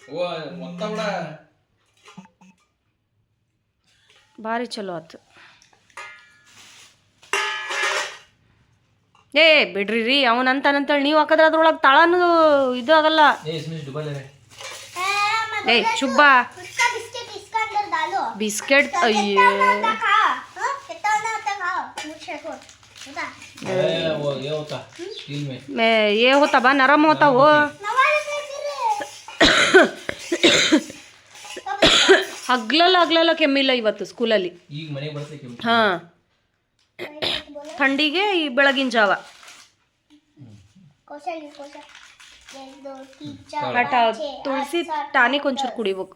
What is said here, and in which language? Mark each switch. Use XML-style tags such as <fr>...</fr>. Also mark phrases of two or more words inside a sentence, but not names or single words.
<kn>ಭಾರಿ ಚಲೋ ಆಯ್ತು. ಏ ಬಿಡ್ರಿ ರೀ, ಅವನಂತಾನಂತೇಳಿ ನೀವು ಹಾಕಿದ್ರೆ ಅದ್ರೊಳಗೆ ತಳನೂ ಇದು ಆಗಲ್ಲ. ಏ ಶುಭ ಬಿಸ್ಕೆಟ್.</kn> <hi>ಅಯ್ಯೋ ये होता बा नरम होता वो.</hi> <kn>ಹಗ್ಲಲ್ಲ ಕೆಮ್ಮಿಲ್ಲ ಇವತ್ತು ಸ್ಕೂಲಲ್ಲಿ. ಹಾಂ, ಥಂಡಿಗೆ ಈ ಬೆಳಗಿನ ಜಾವ ತುಳಸಿ ಟಾನಿಕ್ ಒಂಚೂರು ಕುಡಿಬೇಕು.</kn>